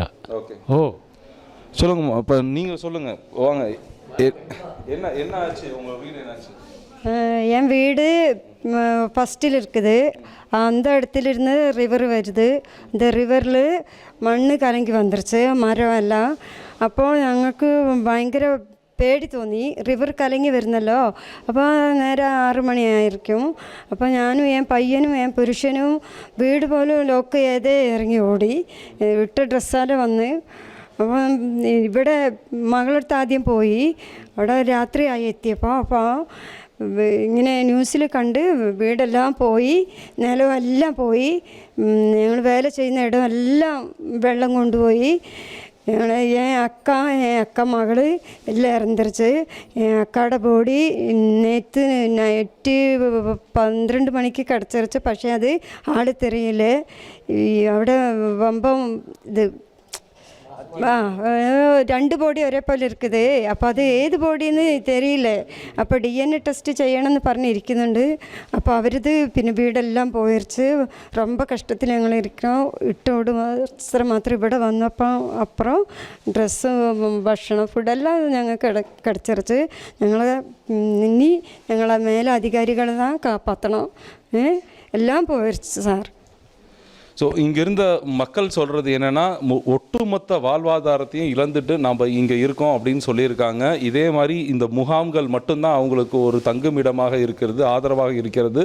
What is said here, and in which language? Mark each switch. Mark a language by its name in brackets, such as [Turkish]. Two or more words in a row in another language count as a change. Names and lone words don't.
[Tamil] ஓகே. ஓ, சொல்லுங்கம்மா. இப்போ நீங்கள் சொல்லுங்கள், வாங்க. என்ன ஆச்சு? உங்கள் வீடு என்னாச்சு? என் வீடு ஃபஸ்ட்டில் இருக்குது. அந்த இடத்துலேருந்து ரிவர் வருது. இந்த ரிவரில் மண் கலங்கி வந்துருச்சு, [Malayalam] മരം എല്ലാം. അപ്പോൾ ഞങ്ങൾക്ക് ഭയങ്കര പേടി തോന്നി. റിവർ കലങ്ങി വരുന്നല്ലോ. അപ്പോൾ നേരെ 6 മണിയായിരിക്കും. അപ്പോൾ ഞാനും എൻ പയ്യനും എൻ പുരുഷനും വീട് പോലും ലോക്ക് ചെയ്ത് ഇറങ്ങി ഓടി. ഇട്ട ഡ്രസ്സാലെ വന്ന്. അപ്പം ഇവിടെ മകളടുത്ത് ആദ്യം പോയി. അവിടെ രാത്രിയായി എത്തിയപ്പോൾ. അപ്പോൾ ഇങ്ങനെ ന്യൂസിൽ കണ്ട് വീടെല്ലാം പോയി, നിലമെല്ലാം പോയി. ഞങ്ങൾ വേല ചെയ്യുന്ന ഇടമെല്ലാം വെള്ളം കൊണ്ടുപോയി. [Tamil] என் அக்கா மகள் எல்லாம் இறந்துருச்சு. என் அக்காவோட பாடி நேற்று நைட்டு 12 മണിക്ക് கிடச்சிருச்சு. പക്ഷേ அது ஆள் தெரியல. അവിടെ வம்பம் இது 2 [Malayalam] ബോഡി ഒരേപോലെ [Tamil] இருக்குது. [Malayalam] അപ്പോൾ അത് ഏത് ബോഡിയെന്ന് തെരിയില്ല. അപ്പോൾ DNA ടെസ്റ്റ് ചെയ്യണമെന്ന് പറഞ്ഞിരിക്കുന്നുണ്ട്. അപ്പോൾ അവരിത് പിന്നെ വീടെല്ലാം പോയിരിച്ച് ரொம்ப കഷ്ടത്തിൽ ഞങ്ങൾ ഇരിക്കണം. ഇട്ടോട് വസ്ത്രം മാത്രം ഇവിടെ വന്നപ്പോൾ അപ്പുറം ഡ്രസ്സ്, ഭക്ഷണം, ഫുഡെല്ലാം ഞങ്ങൾക്ക് കിടച്ചിരിച്ച്. ഞങ്ങൾ ഇനി ഞങ്ങളെ മേലധികാരികളെ [Tamil] தான் காப்பாற்றணும். எல்லாம் போயிடுச்சு சார். ஸோ இங்கே இருந்த மக்கள் சொல்கிறது என்னென்னா, ஒட்டுமொத்த வாழ்வாதாரத்தையும் இழந்துட்டு நாம் இங்கே இருக்கோம் அப்படின்னு சொல்லியிருக்காங்க. இதே மாதிரி இந்த முகாம்கள் மட்டும்தான் அவங்களுக்கு ஒரு தங்குமிடமாக இருக்கிறது, ஆதரவாக இருக்கிறது.